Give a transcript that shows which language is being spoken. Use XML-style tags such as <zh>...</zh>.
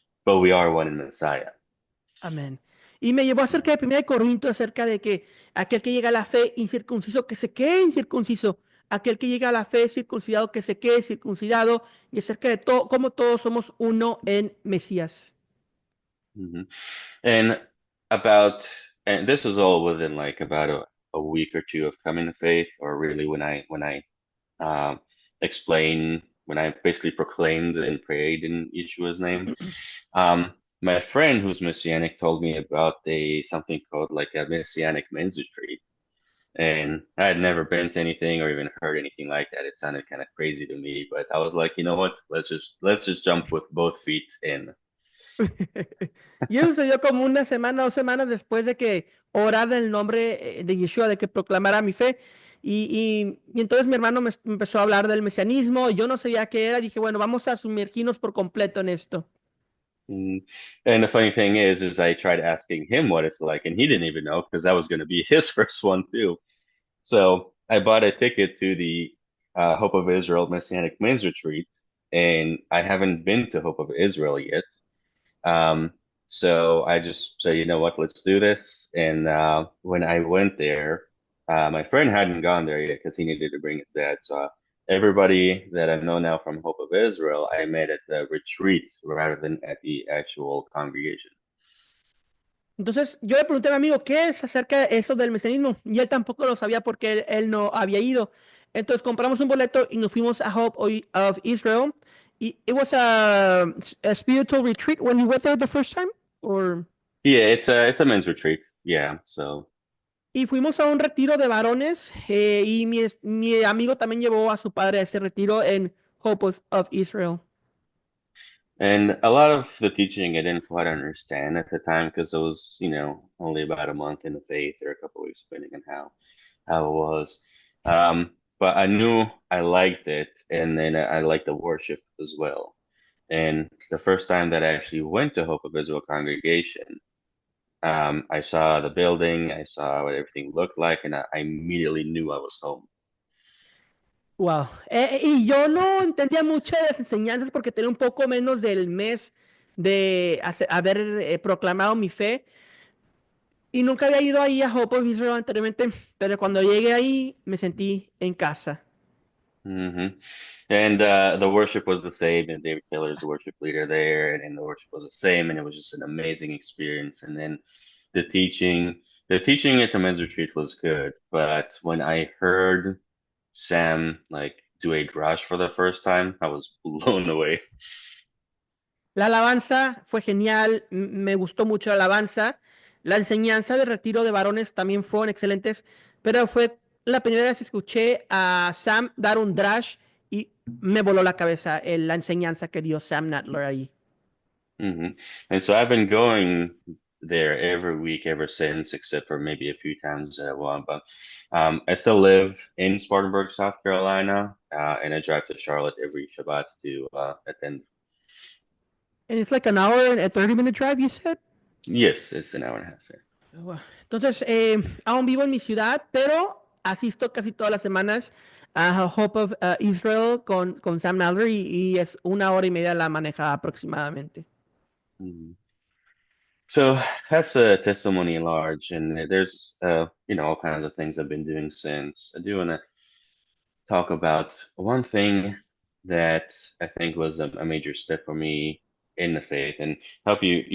<en>But we are one in Messiah.</en> <es>Amén. Y me llevó acerca de 1 Corintios, acerca de que aquel que llega a la fe incircunciso, que se quede incircunciso, aquel que llega a la fe circuncidado, que se quede circuncidado, y acerca de todo, como todos somos uno en Mesías. Hmm.</es> <en>And and this was all within like about a week or two of coming to faith, or really when I uh, explained, when I basically proclaimed and prayed in Yeshua's name. Um, my friend who's Messianic told me about something called like a Messianic men's retreat, and I had never been to anything or even heard anything like that. It sounded kind of crazy to me, but I was like, you know what? Let's just jump with both feet in.</en> <es>Y eso sucedió como una semana, 2 semanas después de que orara en el nombre de Yeshua, de que proclamara mi fe. Y entonces mi hermano me empezó a hablar del mesianismo. Yo no sabía qué era. Dije, bueno, vamos a sumergirnos por completo en esto. Mm.</es> <en>And the funny thing is I tried asking him what it's like, and he didn't even know because that was going to be his first one too. So I bought a ticket to the Hope of Israel Messianic Men's Retreat, and I haven't been to Hope of Israel yet. Um, so I just said, you know what, let's do this. And when I went there, my friend hadn't gone there yet because he needed to bring his dad. So everybody that I know now from Hope of Israel, I met at the retreat rather than at the actual congregation.</en> <es>Entonces, yo le pregunté a mi amigo qué es acerca de eso del mesianismo y él tampoco lo sabía porque él no había ido. Entonces, compramos un boleto y nos fuimos a of Israel.</es> <en>Y it was a spiritual retreat when you went there the first time, or Yeah, it's a men's retreat. Yeah, so</en> <es>y fuimos a un retiro de varones y mi amigo también llevó a su padre a ese retiro en of Israel.</es> <en>and a lot of the teaching I didn't quite understand at the time because it was, only about a month in the faith or a couple of weeks, depending on how it was. But I knew I liked it, and then I liked the worship as well. And the first time that I actually went to Hope of Israel congregation, I saw the building, I saw what everything looked like, and I immediately knew I was home. Wow.</en> <es>Y yo no entendía mucho de las enseñanzas porque tenía un poco menos del mes de haber proclamado mi fe. Y nunca había ido ahí a Hope of Israel anteriormente, pero cuando llegué ahí me sentí en casa.</es> <en>hmm And the worship was the same, and David Taylor is the worship leader there, and the worship was the same, and it was just an amazing experience. And then the teaching, the teaching at the men's retreat was good, but when I heard Sam like do a drush for the first time, I was blown away.</en> <es>La alabanza fue genial, me gustó mucho la alabanza. La enseñanza de retiro de varones también fueron excelentes, pero fue la primera vez que escuché a Sam dar un drash y me voló la cabeza la enseñanza que dio Sam Nadler ahí.</es> <en>hmm And so I've been going there every week ever since, except for maybe a few times that I want. But I still live in Spartanburg, South Carolina, and I drive to Charlotte every Shabbat to attend. And it's like an hour and a 30-minute drive, you said? Yes, it's an hour and a half there. Wow.</en> <es>Entonces, aún vivo en mi ciudad, pero asisto casi todas las semanas a Hope of Israel con Sam Nadler y es una hora y media la maneja aproximadamente. Mhm.</es> <en>So that's a testimony at large, and there's all kinds of things I've been doing since. I do want to talk about one thing that I think was a major step for me in the faith and help you.</en>